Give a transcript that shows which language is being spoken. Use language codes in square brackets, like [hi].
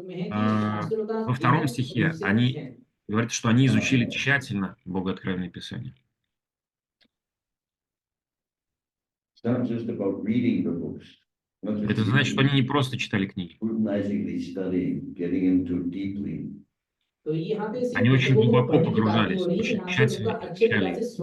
[ru] Во втором стихе они говорят, что они изучили тщательно Богооткровенное Писание. [en] It's not just about reading the books. [ru] Это значит, что они не просто читали книги. [en] Scrutinizingly studying, getting into deeply. [ru] Они очень глубоко погружались, очень тщательно изучали.